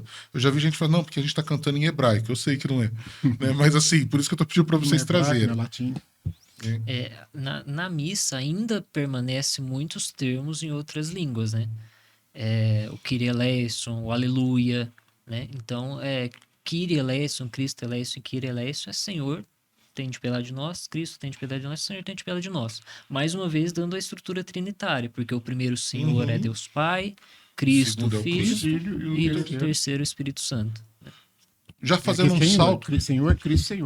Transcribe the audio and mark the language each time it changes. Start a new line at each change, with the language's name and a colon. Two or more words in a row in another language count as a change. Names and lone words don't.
Portuguese: Eu já vi gente falando: não, porque a gente está cantando em hebraico. Eu sei que não é. Né? Mas assim, por isso que eu estou pedindo para vocês trazerem. Latim. Na missa ainda permanece muitos termos em outras línguas, né?
Greek: O Kyrie eleison,
Portuguese: o Aleluia, né? Então,
Greek: Kyrie eleison, Cristo eleison e Kyrie eleison
Portuguese: é Senhor, tem de piedade de nós, Cristo tem de piedade de nós, Senhor tem de piedade de nós. Mais uma vez, dando a estrutura trinitária, porque o primeiro Senhor é Deus Pai, Cristo, Segundo é o Filho, Filho e o o terceiro, o Espírito Santo. Já fazendo um Senhor, salto, Senhor, Cristo, Senhor.